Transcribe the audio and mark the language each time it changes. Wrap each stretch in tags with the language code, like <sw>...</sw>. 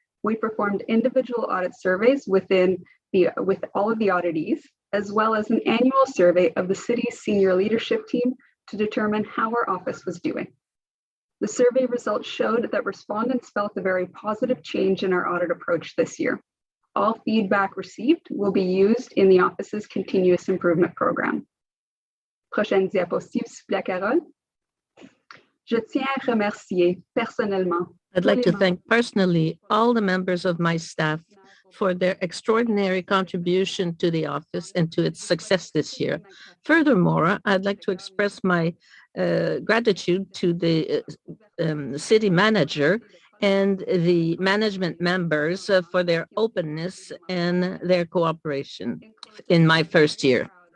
<en>We performed individual audit surveys with all of the auditees, as well as an annual survey of the city's senior leadership team to determine how our office was doing. The survey results showed that respondents felt a very positive change in our audit approach this year. All feedback received will be used in the office's continuous improvement program.</en> <fr>Prochaine diapositive, s'il vous plaît, Carole. Je tiens à remercier personnellement.</fr> <en>I'd like to thank personally all the members of my staff for their extraordinary contribution to the office and to its success this year. Furthermore, I'd like to express my gratitude to the city manager and the management members for their openness and their cooperation in my first year.</en>